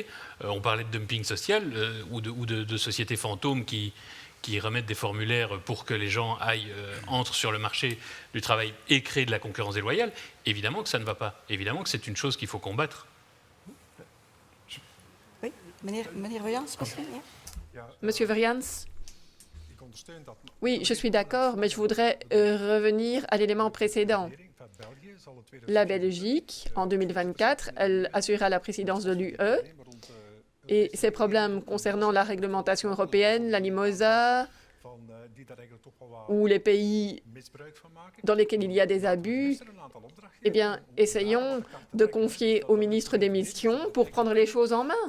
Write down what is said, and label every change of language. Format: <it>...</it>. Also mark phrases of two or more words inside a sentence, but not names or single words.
<fr>On parlait de dumping social ou de sociétés fantômes qui remettent des formulaires pour que les gens entrent sur le marché du travail et créent de la concurrence déloyale. Évidemment que ça ne va pas. Évidemment que c'est une chose qu'il faut combattre. Oui,</fr> <nl>meneer Verjans, misschien, ja.</nl> <fr>Monsieur Verjans. Oui, je suis d'accord, mais je voudrais revenir à l'élément précédent. La Belgique, en 2024, elle assurera la présidence de l'UE et ces problèmes concernant la réglementation européenne, la Mimosa, ou les pays dans lesquels il y a des abus, eh bien, essayons de confier au ministre des Missions pour prendre les choses en main.</fr>